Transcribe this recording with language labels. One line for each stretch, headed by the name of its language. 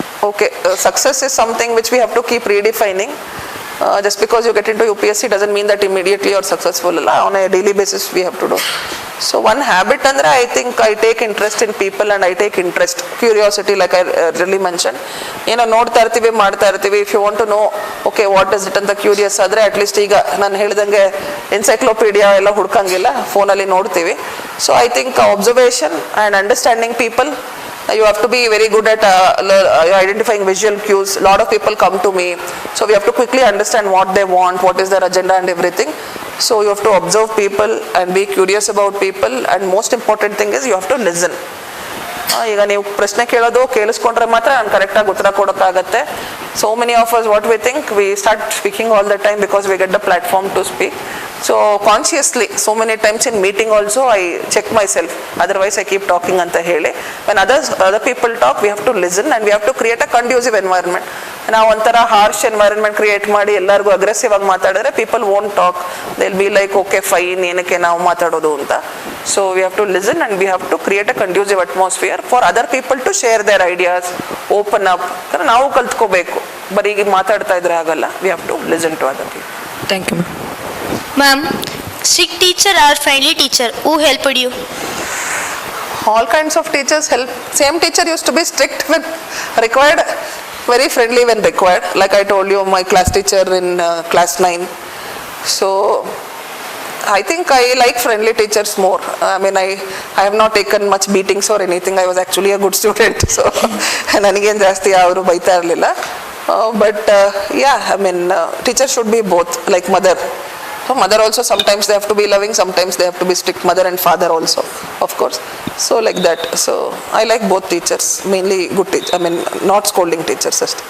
English: Okay, success is something which we have to keep redefining. Just because you get into UPSC doesn't mean that immediately you're successful. On a daily basis we have to do. So one habit
Kannada: andre,
English: I think I take interest in people and I take interest, curiosity, like I really mentioned.
Kannada: ನೋಡ್ತಾ ಇರ್ತೀವಿ, ಮಾಡ್ತಾ ಇರ್ತೀವಿ.
English: If you want to know, okay, what is
Kannada: it ಅಂತ curious ಆದರೆ at least ಈಗ ನಾನು ಹೇಳಿದಂಗೆ encyclopaedia ಎಲ್ಲ ಹುಡ್ಕಂಗಿಲ್ಲ, ಫೋನಲ್ಲಿ ನೋಡ್ತೀವಿ.
English: So I think observation and understanding people. You have to be very good at identifying visual cues. A lot of people come to me, so we have to quickly understand what they want, what is their agenda and everything. So you have to observe people and be curious about people, and most important thing is you have to listen.
Kannada: ಈಗ ನೀವು ಪ್ರಶ್ನೆ ಕೇಳೋದು ಕೇಳಿಸ್ಕೊಂಡ್ರೆ ಮಾತ್ರ ನಾನು ಕರೆಕ್ಟಾಗಿ ಉತ್ತರ ಕೊಡೋಕ್ಕಾಗತ್ತೆ.
English: So many of us, what we think, we start speaking all the time because we get the platform to speak. So consciously, so many times in meeting also, I check myself. Otherwise, I keep talking
Kannada: anta heli.
English: When other people talk, we have to listen and we have to create a conducive environment.
Kannada: ನಾವು ಒಂಥರ harsh environment create ಮಾಡಿ ಎಲ್ಲರಿಗೂ aggressive ಆಗಿ ಮಾತಾಡಿದ್ರೆ
English: People won't talk. They will be like okay fine,
Kannada: ಏನಕ್ಕೆ ನಾವು ಮಾತಾಡೋದು ಅಂತ.
English: So we have to listen and we have to create a conducive atmosphere for other people to share their ideas, open up.
Kannada: ನಾವು ಕಲ್ತ್ಕೋಬೇಕು, ಬರೀ ಮಾತಾಡ್ತಾ ಇದ್ರೆ ಆಗಲ್ಲ.
English: We have to listen to other people. Thank you, ma'am. Ma'am, strict teacher or friendly teacher, who helped you? All kinds of teachers help. Same teacher used to be strict when required, very friendly when required. Like I told you, my class teacher in class 9. So I think I like friendly teachers more. I mean, I have not taken much beatings or anything. I was actually a good student.
Kannada: So ನನಗೇನು ಜಾಸ್ತಿ ಅವರು ಬೈತಾ ಇರಲಿಲ್ಲ.
English: But yeah, I mean, teachers should be both, like mother. So mother also, sometimes they have to be loving, sometimes they have to be strict. Mother and father also, of course. So like that. So I like both teachers, mainly good teachers. I mean, not scolding teachers.